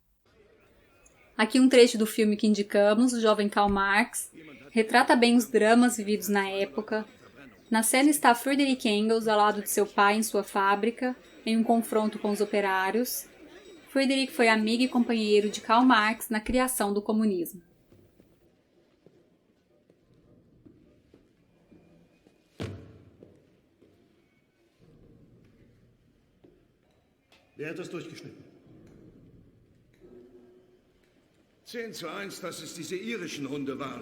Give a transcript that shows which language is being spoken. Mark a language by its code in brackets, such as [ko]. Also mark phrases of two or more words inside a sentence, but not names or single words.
[pt] Aqui um trecho do filme que indicamos, o jovem Karl Marx, retrata bem os dramas vividos na época. Na cena está Friedrich Engels ao lado de seu pai em sua fábrica, em um confronto com os operários. Friedrich foi amigo e companheiro de Karl Marx na criação do comunismo. [de] Wer hat das durchgeschnitten? 10:1, dass es diese irischen Hunde waren.